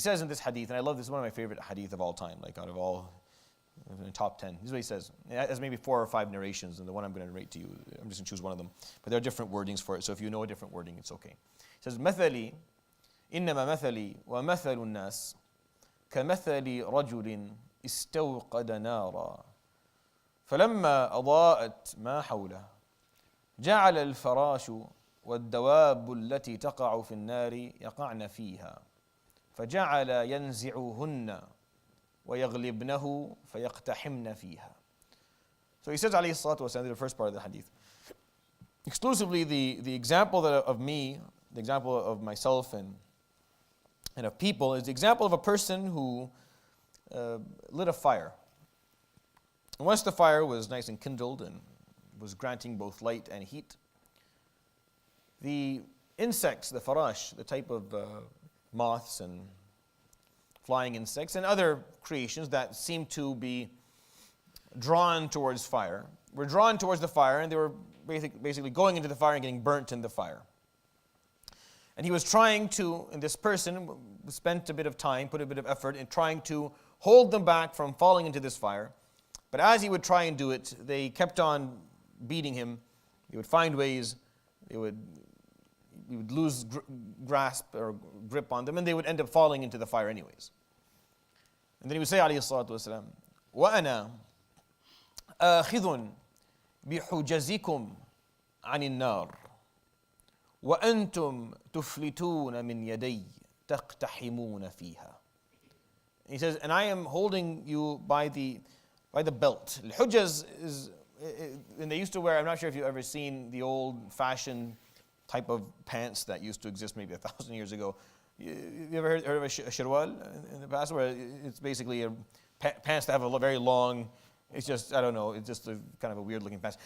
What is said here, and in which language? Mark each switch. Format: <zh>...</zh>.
<en>He says in this hadith, and I love this, one of my favorite hadith of all time, like out of all, in the top 10. This is what he says. It has maybe 4 or 5 narrations, and the one I'm going to narrate to you, I'm just going to choose one of them. But there are different wordings for it, so if you know a different wording, it's okay. He says,</en> <ar>مثلي إنما مثلي ومثل الناس كمثل رجل استوقد نارا فلما أضاءت ما حوله جعل الفراش والدواب التي تقع في النار يقعن فيها فجعل ينزعهن ويغلبنه فيقتحمن فيها.</ar> <en>So he says, عليه الصلاة والسلام, the first part of the hadith, exclusively the example of me, the example of myself and of people, is the example of a person who lit a fire. And once the fire was nice and kindled and was granting both light and heat, the insects, the farash, the type of moths and flying insects and other creations that seem to be drawn towards fire, were drawn towards the fire, and they were basically going into the fire and getting burnt in the fire. And he was trying to, and this person spent a bit of time, put a bit of effort in trying to hold them back from falling into this fire. But as he would try and do it, they kept on beating him. He would find ways. He would lose grasp or grip on them, and they would end up falling into the fire anyways. And then he would say,</en> <ar>عليه الصلاة والسلام, وأنا آخذ بحجزكم عن النار وأنتم تفلتون من يدي تقتحمون فيها.</ar> <en>He says, and I am holding you by the belt. Al-hujaz is, and they used to wear, I'm not sure if you've ever seen the old-fashioned type of pants that used to exist maybe 1,000 years ago. You ever heard of a shirwal in the past, where it's basically pants that have a very long, it's just, I don't know, it's just a kind of a weird looking pants.</en>